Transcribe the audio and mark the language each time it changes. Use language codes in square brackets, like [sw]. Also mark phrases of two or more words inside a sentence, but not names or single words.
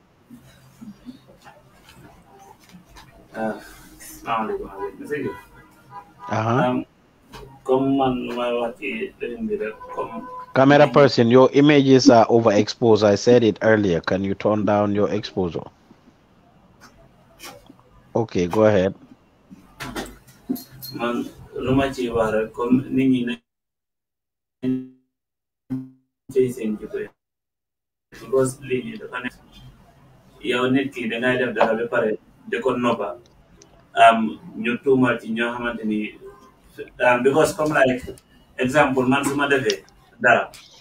[en] Camera person, your images are overexposed. I said it earlier. Can you turn down your exposure? Okay, go ahead. [wo] Man, luma ci wax rek comme nit ñi nañ ci seen jikko because lii nii dafa nekk yow nit ki dangay def dara ba pare di ko noppa ñu tuumal ci ñoo xamante ni because comme like exemple man su ma defee dara